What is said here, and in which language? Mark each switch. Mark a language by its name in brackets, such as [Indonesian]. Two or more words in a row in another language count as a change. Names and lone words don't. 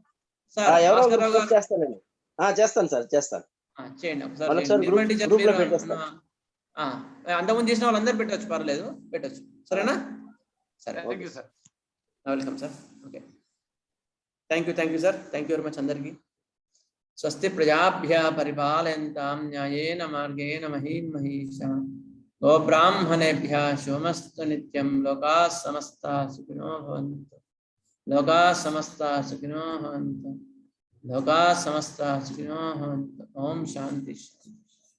[Telugu] చేస్తాను. చేయండి ఒకసారి. అంతకుముందు చేసిన వాళ్ళందరూ పెట్టచ్చు, పర్లేదు, పెట్టచ్చు. సరేనా? సరే, [English] thank you sir. welcome sir. okay, thank you sir. thank you very much అందరికి. [Sanskrit] స్వస్తి ప్రజాభ్య పరిపాలయంతాం న్యాయేన మార్గేణ మహీం మహీషాః. గోబ్రాహ్మణేభ్యः శుభమస్తు నిత్యం. లోకాः సమస్తాः సుఖినో భవంతు. లోకాः సమస్తాः సుఖినో భవంతు. లోకాः సమస్తాः సుఖినో భవంతు. ఓం శాంతి శాంతి.